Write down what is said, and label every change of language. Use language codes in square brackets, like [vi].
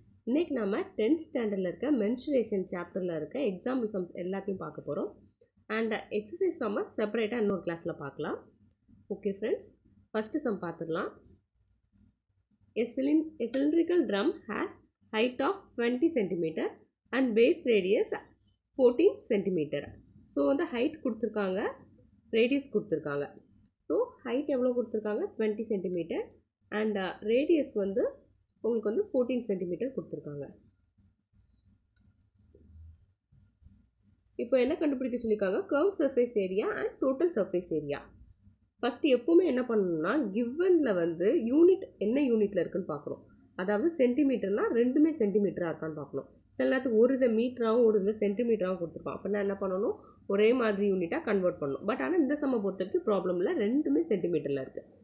[ta] இன்னைக்கு நாம 10th ஸ்டாண்டர்ட்ல இருக்க mensuration chapterல இருக்க example sums எல்லாத்தையும் பார்க்க போறோம். And exercise sum செப்பரேட்டா இன்னொரு கிளாஸ்ல பார்க்கலாம். [en] Okay friends, first sum பார்த்துடலாம். A cylindrical drum has height of 20 cm and base radius 14 cm. [ta] So வந்து height கொடுத்திருக்காங்க, radius கொடுத்திருக்காங்க. So height எவ்வளவு கொடுத்திருக்காங்க 20 cm and radius வந்து உங்களுக்கு வந்து 14 cm கொடுத்திருக்காங்க. இப்போ என்ன கண்டுபிடிக்க சொல்லிருக்காங்க curved surface area and total surface area. First எப்பவுமே என்ன பண்ணணும்னா givenல வந்து யூனிட் என்ன யூனிட்ல இருக்குன்னு பார்க்கணும். அதாவது சென்டிமீட்டர்னா ரெண்டுமே சென்டிமீட்டரா இருக்கான்னு பார்க்கணும். சில நேரத்துக்கு ஒரு இதை மீட்டராகவும் ஒரு இதை சென்டிமீட்டராகவும் கொடுத்துருப்பான். அப்படின்னா என்ன பண்ணணும், ஒரே மாதிரி யூனிட்டாக கன்வெர்ட் பண்ணணும். பட் ஆனால் இந்த சம்மை பொறுத்த வரைக்கும் ப்ராப்ளம் இல்லை, ரெண்டுமே சென்டிமீட்டரில் இருக்குது.